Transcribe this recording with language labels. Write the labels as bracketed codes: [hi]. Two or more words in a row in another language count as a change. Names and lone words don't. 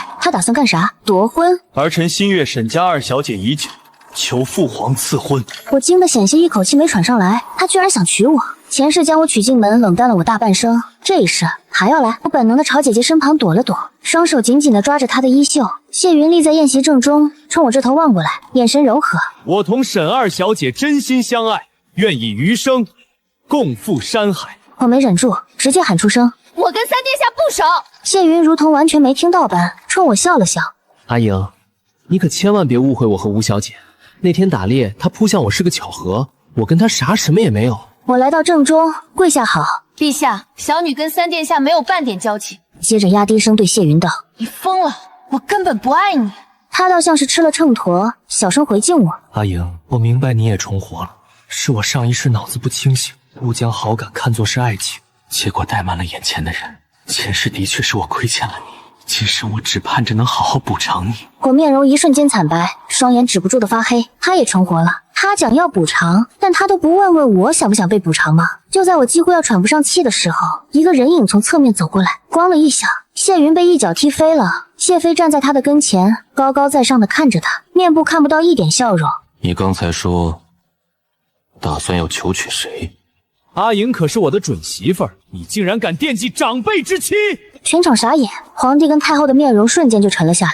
[zh] 她打算幹啥？奪婚？兒臣心悅沈家二小姐已久，求父皇賜婚。我驚得險些一口氣沒喘上來，她居然想娶我。前世將我娶進門，冷淡了我大半生，這一世還要來。我本能的朝姐姐身旁躲了躲，雙手緊緊的抓着她的衣袖。謝雲立在宴席正中，衝我這頭望過來，眼神柔和。我同沈二小姐真心相愛，願以餘生共赴山海。我沒忍住，直接喊出聲： 我跟三殿下不熟。謝雲如同完全沒聽到般，衝我笑了笑。阿瑩，你可千萬別誤會我和吳小姐。那天打獵，她撲向我是個巧合，我跟她啥什麼也沒有。我來到正中，跪下好。陛下，小女跟三殿下沒有半點交情。接着壓低聲對謝雲道： 你瘋了，我根本不愛你。他倒像是吃了秤砣，小聲回敬我： 阿瑩，我明白你也重活了，是我上一世腦子不清醒，誤將好感看作是愛情，結果怠慢了眼前的人。前世的確是我虧欠了你，今世我只盼着能好好補償你。我面容一瞬間慘白，雙眼止不住的發黑。他也重活了，他講要補償，但他都不問問我想不想被補償嗎？就在我幾乎要喘不上氣的時候，一個人影從側面走過來，咣了一響，謝雲被一腳踢飛了。謝飛站在他的跟前，高高在上的看着他，面部看不到一點笑容。你剛才說打算要求娶誰？阿瑩可是我的準媳婦兒，你竟然敢惦記長輩之妻！全場傻眼，皇帝跟太後的面容瞬間就沉了下來。